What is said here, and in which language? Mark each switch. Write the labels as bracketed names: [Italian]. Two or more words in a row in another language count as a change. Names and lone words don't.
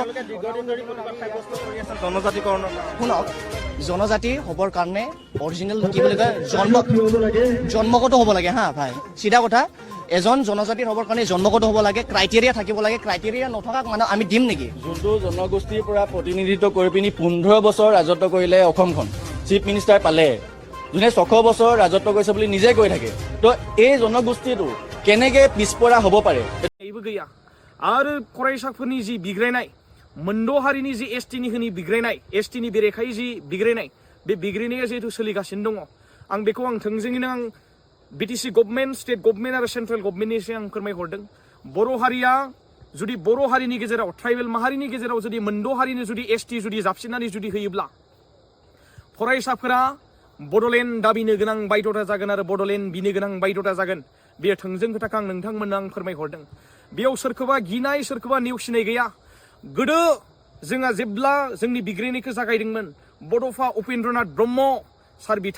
[Assamese] শুনক জনজাতি হ'বৰ কাৰণে অৰিজিনেল কি বুলি কয় জন্মগত হ'ব লাগে হা ভাই চিধা কথা এজন জনজাতিৰ হ'বৰ কাৰণে জন্মগত হ'ব লাগে ক্ৰাইটেৰিয়া থাকিব লাগে ক্ৰাইটেৰিয়া নথকাক মানুহ আমি দিম নেকি যোনটো জনগোষ্ঠীৰ পৰা প্ৰতিনিধিত্ব কৰি পিনি 15 বছৰ ৰাজত্ব কৰিলে অসমখন [English] chief minister [Assamese] পালে যোনে 6 বছৰ ৰাজত্ব কৰিছে বুলি নিজে কৈ থাকে তো এই জনগোষ্ঠীটো কেনেকৈ পিছপৰা হ'ব পাৰে [Bodo] এইबो गैया आरो फरायसाफोरनि जि बिग्रायनाय मोनद' हारिनि जि एसटिनि होनि बिग्रायनाय एसटिनि बेरेखायै जि बिग्रायनाय बे बिग्रायनाया जिहेतु सोलिगासिनो दङ आं बेखौ आं थोंजोङैनो आं [English] BTC government state government [Bodo] आरो सेन्ट्रेल गभर्नमेन्टनिसिम आं फोरमायहरदों बर' हारिया जुदि बर' हारिनि गेजेराव ट्राइबेल माहारिनि गेजेराव जुदि मोनद' हारिनि जुदि एसटि जुदि जाबसिननानै जुदि होयोब्ला फरायसाफोरा बड'लेण्ड दाबिनो गोनां बायध'था जागोन आरो बड'लेण्ड बिनो गोनां बायध'था जागोन बेयो थोंजों खोथाखौ आं नोंथांमोननो आं फोरमायहरदों बेयाव सोरखौबा गिनाय सोरखौबा नेवसिनाय गैया गोदो जोंहा जेब्ला जोंनि बिग्रायनायखौ जागायदोंमोन बड'फा उपेन्द्रनाथ ब्रह्म सार